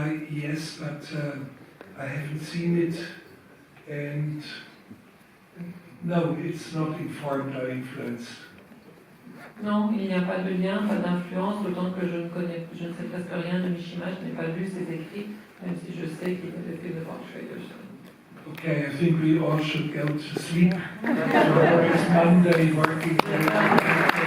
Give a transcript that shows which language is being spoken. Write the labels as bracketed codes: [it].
[en] Yes, but I haven't seen it, and no, it's not informed or influenced. [fr] Non, il n'y a pas de lien, pas d'influence, d'autant que je ne sais presque rien de Mishima, je n'ai pas lu ses écrits, même si je sais qu'il avait fait de Schrader. [en] Okay, I think we all should go to sleep. It's Monday, working day.